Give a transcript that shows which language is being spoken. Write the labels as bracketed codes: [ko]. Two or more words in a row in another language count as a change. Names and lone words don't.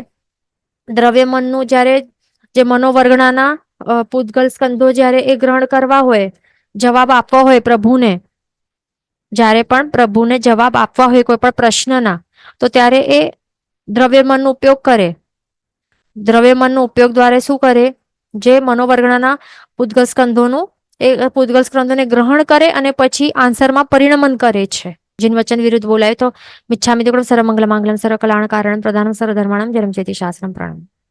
[gu] દ્રવ્યમનનું જ્યારે જે મનોવર્ગણાના પૂતગલ સ્કંધો જ્યારે એ ગ્રહણ કરવા હોય, જવાબ આપવા હોય પ્રભુને, જ્યારે પણ પ્રભુને જવાબ આપવા હોય કોઈ પણ પ્રશ્નના, તો ત્યારે એ દ્રવ્યમનનો ઉપયોગ કરે. દ્રવ્યમનનો ઉપયોગ દ્વારા શું કરે? જે મનોવર્ગણાના પૂતગલ સ્કંધોનું, એ પૂતગલ સ્કંધોને ગ્રહણ કરે અને પછી આન્સરમાં પરિણમન કરે છે. જિન વચન વિરુદ્ધ બોલાય તો [pra] मिच्छामि दुक्कडं [sa] सर्वमंगल मांगल्यं सर्वकल्याण कारणं प्रधानं सर्वधर्माणां जन्म जयति शास्त्रं प्रणाम.